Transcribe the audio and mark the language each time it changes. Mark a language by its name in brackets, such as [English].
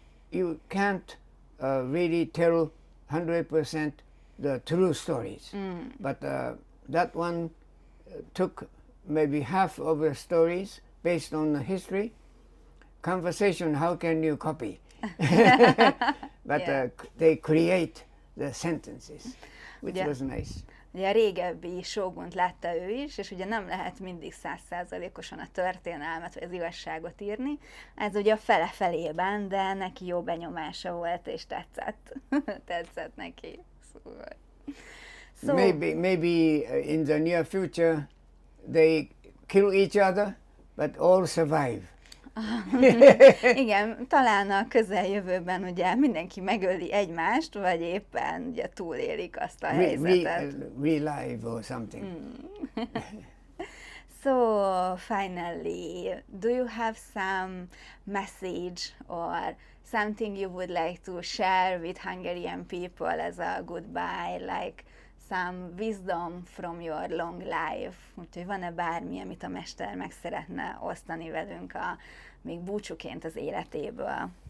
[English] You can't really tell 100% the true stories, but that one took maybe half of the stories based on the history. Conversation, how can you copy? But Yeah. They create the sentences, which Yeah. was nice. [Hungarian] Ugye a régebbi Shogunt látta ő is, és ugye nem lehet mindig 100%-osan a történelmet vagy az igazságot írni. Ez ugye a fele-felében, de neki jó benyomása volt, és tetszett. Tetszett neki. Szóval. So, [English] Maybe in the near future they kill each other, but all survive. [Hungarian] igen, talán a közeljövőben ugye mindenki megöli egymást, vagy éppen ugye túlélik azt a helyzetet. [English] Relive or something. So finally, do you have some message or something you would like to share with Hungarian people as a goodbye, like some wisdom from your long life? [Hungarian] Úgyhogy van-e bármi, amit a mester meg szeretne osztani velünk még búcsúként az életéből?